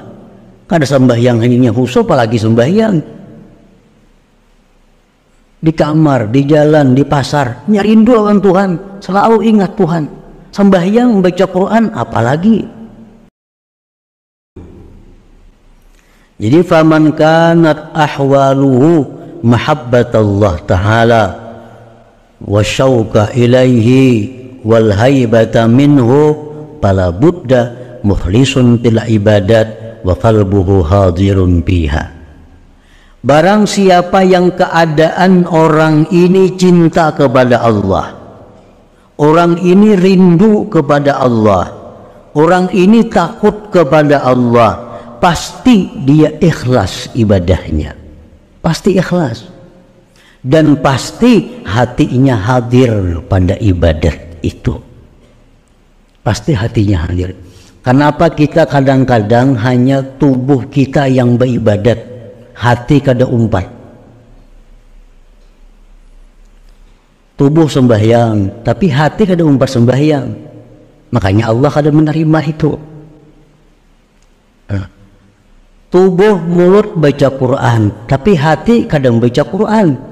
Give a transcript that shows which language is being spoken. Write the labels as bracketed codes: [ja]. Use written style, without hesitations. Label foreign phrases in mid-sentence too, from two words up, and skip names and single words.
[bjn] Kada sembahyang hanya khusyuk, apalagi sembahyang. Di kamar, di jalan, di pasar, rindu lawan Tuhan, selalu ingat Tuhan. Sembahyang, membaca Quran, apalagi. [ar] Jadi فمن كانت أحواله محبة الله تعالى والشوق إليه والهيبة منه فلا بد مخلص للعبادات وقلبه حاضر بها. [bjn] Barang siapa yang keadaan orang ini cinta kepada Allah, orang ini rindu kepada Allah, orang ini takut kepada Allah, pasti dia ikhlas ibadahnya, pasti ikhlas, dan pasti hatinya hadir pada ibadat itu, pasti hatinya hadir. Kenapa kita kadang-kadang hanya tubuh kita yang beribadat, hati kada umpat? Tubuh sembahyang, tapi hati kada umpat sembahyang, makanya Allah kada menerima itu. Tubuh mulut baca Quran, tapi hati kadang baca Quran.